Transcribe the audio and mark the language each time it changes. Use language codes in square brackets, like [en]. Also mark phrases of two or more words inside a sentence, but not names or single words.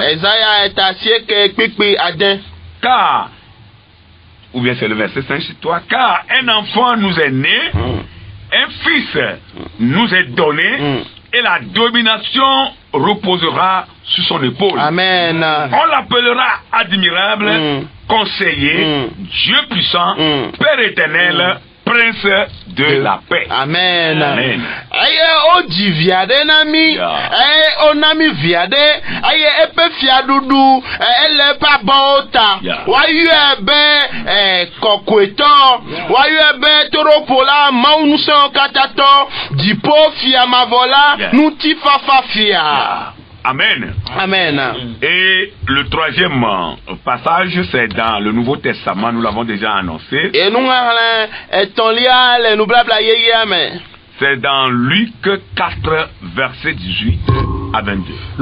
[fr] Car, ou bien c'est le verset 5 chez toi, car un enfant nous est né, un fils nous est donné, et la domination reposera sur son épaule. Amen. On l'appellera admirable, conseiller, Dieu puissant, Père éternel, prince de la paix. Amen. Amen. [ee] Aye o dzi via ɖe na mi. Aye o na mi via ɖe. Aye eƒe fiaɖuɖu ele eƒe abɔwo ta. Woayɔe be kɔkɔetɔ. Woayɔe be toɖoƒola, Mawu ŋusẽwo katã tɔ, dziƒo fia mavɔ la, ŋutifafa fia. Amen. Amen. [fr] Et le troisième passage, c'est dans le Nouveau Testament, nous l'avons déjà annoncé. Et nous c'est dans Luc 4, verset 18 à 22.